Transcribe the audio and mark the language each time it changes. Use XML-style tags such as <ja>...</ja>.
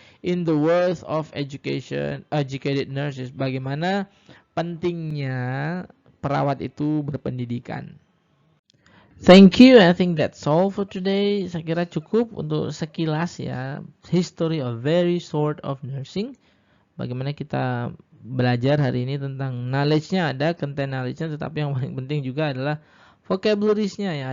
<en>In the worth of educated nurses.</en> <id>Bagaimana pentingnya perawat itu berpendidikan.</id> <en>Thank you. I think that's all for today.</en> <id>Saya kira cukup untuk sekilas ya.</id> <en>History of very short of nursing.</en> <id>Bagaimana kita belajar hari ini tentang knowledge-nya ada, content knowledge-nya, tetapi yang paling penting juga adalah vocabularies-nya ya.</id>